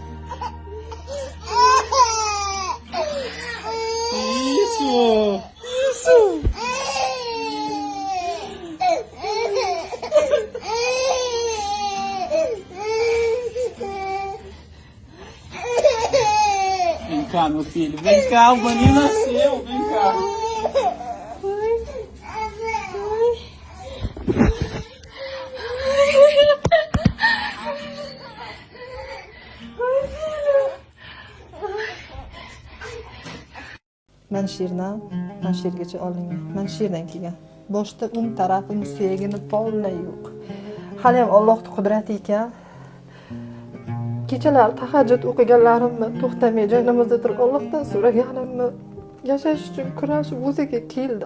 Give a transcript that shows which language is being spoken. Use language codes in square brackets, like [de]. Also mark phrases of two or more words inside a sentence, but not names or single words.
[pt] Isso! Isso! Vem cá, meu filho. Vem cá, o maninho nasceu. Vem cá. [uz] Ben şiirdan, ben şiirgacha olingan. Ben şiirdan kelgan. Boshda o'ng tarafim suyagini polnay yo'q. Hali ham Allohning qudrati ekan. Kechalar tahajjud o'qiganlarimni to'xtamay joynamozda turib Allohdan so'raganimni yashash uchun kurashib o'ziga keldi.